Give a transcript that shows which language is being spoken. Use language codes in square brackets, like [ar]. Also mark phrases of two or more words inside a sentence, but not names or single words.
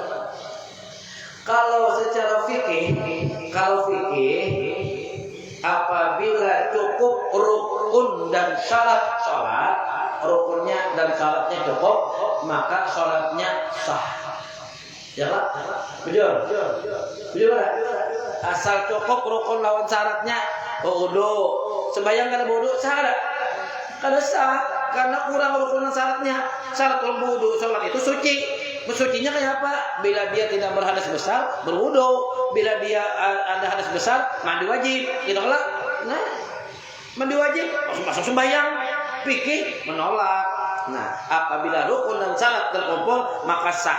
[id] Kalau secara fikih, apabila cukup rukun dan syarat sholat, rukunnya dan syaratnya cukup, maka sholatnya sah. Ya Pak? Betul? Asal cukup rukun lawan syaratnya, wudu. [bjn] Sembahyang kada wudu sah ada? Kada sah, karena kurang rukun dan syaratnya. [id] Syarat wudu sholat itu suci. Bersucinya kayak apa? Bila dia tidak berhadas besar, berwudu. Bila dia ada hadas besar, mandi wajib. Gitu kan? Nah, mandi wajib, masuk sembahyang. Fikih menolak. Nah, apabila rukun dan syarat terkumpul, maka sah.